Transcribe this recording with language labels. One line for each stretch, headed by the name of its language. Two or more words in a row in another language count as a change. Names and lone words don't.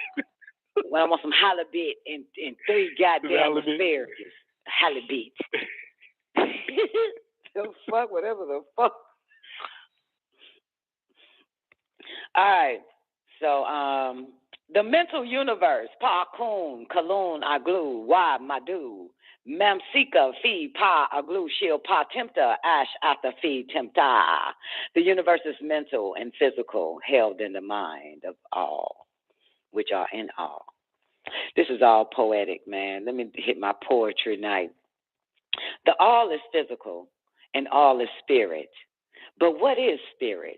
English: When I want some halibut and 3 goddamn asparagus. Halibut. The fuck, whatever the fuck. All right. So, the mental universe, Pa Kun, Kalun, Aglu, Wa, Madu, Mamsika, Fi, Pa, Aglu, Shil, Pa, Tempta, Ash, Ata, Fi, Tempta. The universe is mental and physical, held in the mind of all, which are in all. This is all poetic, man. Let me hit my poetry night. The all is physical and all is spirit. But what is spirit?